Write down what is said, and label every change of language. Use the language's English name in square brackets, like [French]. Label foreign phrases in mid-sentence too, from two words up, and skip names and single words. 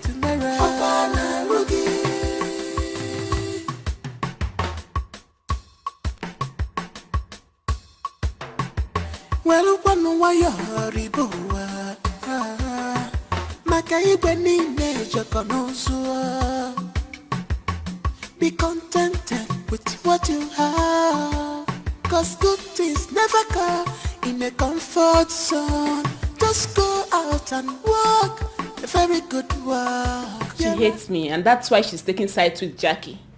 [English] Well, one wire riboa, Makai Benny Nature Conoso. Be contented with what you have, 'cause good things never come in a comfort zone. Just go out and walk, a very good one. She hates me, and that's why she's taking sides with Jackie.